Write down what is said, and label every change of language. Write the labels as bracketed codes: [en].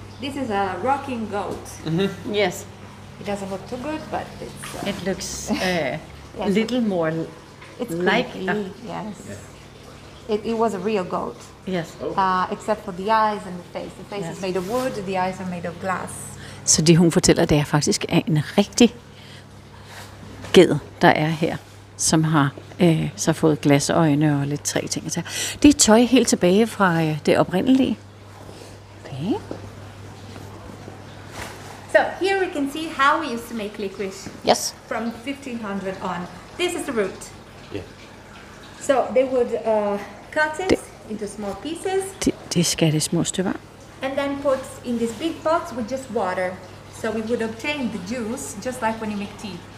[en] This is a rocking goat. Yes. It doesn't look too good, but it's... It looks a little more It's like creepy, yes. It was a real goat, yes. except for the eyes and the face. The face is made of wood, the eyes are made of glass. [da] Så det hun fortæller, det er faktisk en rigtig ged, der er her, som har så fået glasøjne og lidt træ ting. Det er tøj helt tilbage fra det oprindelige. Okay. [en] So here we can see how we used to make licorice Yes. from 1500 on. This is the root. Yeah. So they would cut it into small pieces [da] De skal det små stykker. [en] and then put in these big pots with just water. So we would obtain the juice just like when you make tea.